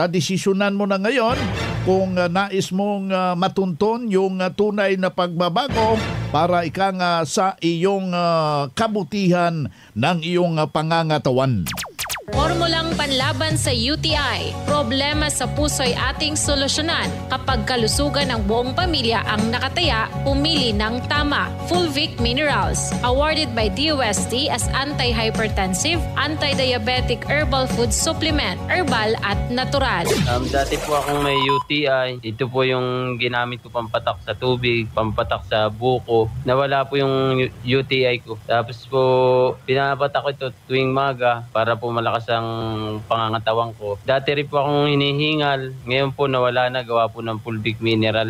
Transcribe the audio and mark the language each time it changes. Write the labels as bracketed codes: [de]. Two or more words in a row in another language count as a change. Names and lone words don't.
[tl] Desisyonan mo na ngayon kung nais mong matunton yung tunay na pagbabago para ika nga sa iyong kabutihan ng iyong pangangatawan. Formulang panlaban sa UTI. Problema sa puso'y ating solusyonan. Kapag kalusugan ng buong pamilya ang nakataya, pumili ng tama. [en] Fulvic Minerals. Awarded by DOST as anti-hypertensive, anti-diabetic herbal food supplement, [tl] herbal at natural. Dati po akong may UTI. Ito po yung ginamit ko pampatak sa tubig, pampatak sa buko. Nawala po yung UTI ko. Tapos po, pinapatak ko ito tuwing maga para po malakas ang pangangatawan ko. Dati rin po akong hinihingal. Ngayon po nawala na, gawa po ng Fulvic Mineral.